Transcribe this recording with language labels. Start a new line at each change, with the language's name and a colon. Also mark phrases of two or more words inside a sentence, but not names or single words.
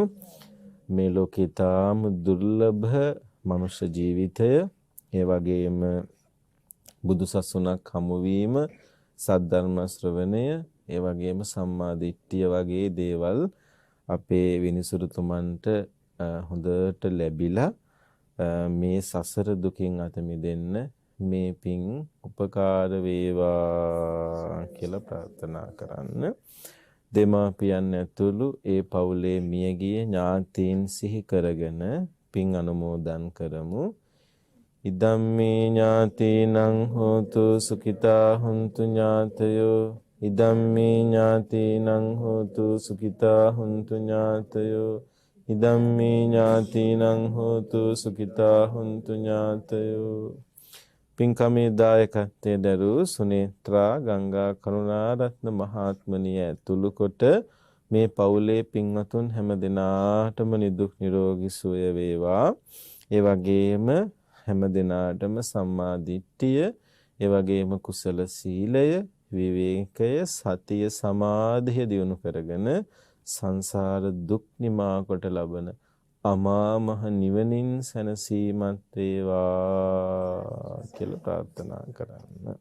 Sinhala: මේ ලෝකේ තාම දුර්ලභ මනුෂ්‍ය ජීවිතය, ඒ වගේම බුදුසසුනක් හමුවීම, සද්ධර්ම ශ්‍රවණය, ඒ වගේම සම්මා දිට්ඨිය වගේ දේවල් අපේ විනිසුරුතුමන්ට හොඳට ලැබිලා මේ සසර දුකින් අත මිදෙන්න මේ පින් උපකාර වේවා කියලා ප්‍රාර්ථනා කරන්න. දෙමාපියන් ඇතුළු ඒ පවුලේ මියගිය ඥාතීන් සිහි කරගෙන පින් අනුමෝදන් කරමු.
Pali: ඉදම්මේ ඥාතීනං හෝතු සුඛිතා හුන්තු ඥාතයෝ. ඉදම්මේ ඥාතීනං හෝතු සුඛිතා හුන්තු ඥාතයෝ. ඉදම්මේ ඥාතීනං හෝතු සුඛිතා හුන්තු ඥාතයෝ.
Sinhala: පින්කමේ දායකත්වයේ දරූ සුනේත්‍රා ගංගා කරුණාරත්න මහත්මනිය ඇතුළු කොට මේ පවුලේ පින්වතුන් හැම දිනාටම නිදුක් නිරෝගී සුවය වේවා. ඒ වගේම හැම දිනාටම සම්මා දිට්ඨිය, ඒ වගේම කුසල සීලය, විවේකය, සතිය, සමාධිය දියුණු කරගෙන සංසාර දුක් නිමා කොට ලබන අමා මහ නිවනින් සැනසීමත් වේවා කියලා ප්‍රාර්ථනා කරන්න.